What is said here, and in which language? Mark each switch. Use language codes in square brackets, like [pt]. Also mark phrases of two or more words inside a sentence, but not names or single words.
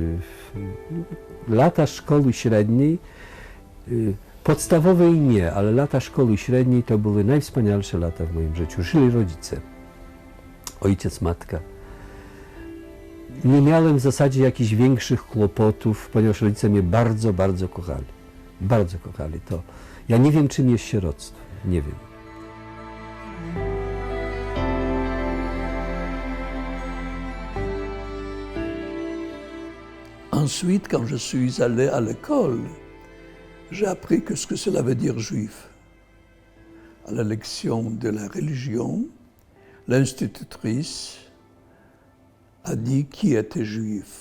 [pl] Lata szkoły średniej, podstawowej nie, ale lata szkoły średniej to były najwspanialsze lata w moim życiu. Żyli rodzice, ojciec, matka. Nie miałem w zasadzie jakichś większych kłopotów, ponieważ rodzice mnie bardzo, bardzo kochali. Bardzo kochali to. Ja nie wiem, czym jest sieroctwo. Nie wiem. [fr] Ensuite, quand je suis allé à l'école, j'ai appris ce que cela veut dire juif. À la lection de la religion, l'institutrice a dit qui était juif.